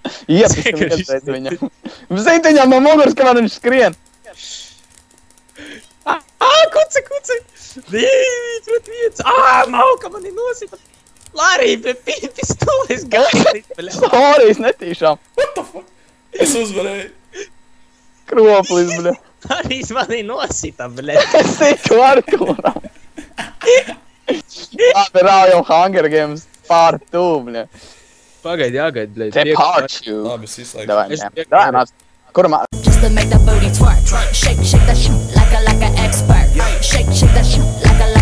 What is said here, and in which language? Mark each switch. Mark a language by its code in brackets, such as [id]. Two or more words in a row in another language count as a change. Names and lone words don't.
[lv] Iepisti vienreiz viņam. Zini viņam no muguras, kamēr viņš skrien. Kuci! Pret viens! Malka mani nosita! Lārī, pistoles gaidīt, bļa! Sorry, es netīšām. [en] What the fuck? [lv] Es uzvarēju. Kroplis, bļa. Lārī mani nosita, bļa! Es tiku Artūram. Labi, rājam Hunger Games part 2, bļa. Pagaid, jāgaid, bļa. Te pārču. Labi, es izslēgšu. Davai, nāc. Kuram? [en] Just to make that booty twerk. Shake that shit like a expert. Shake that shit like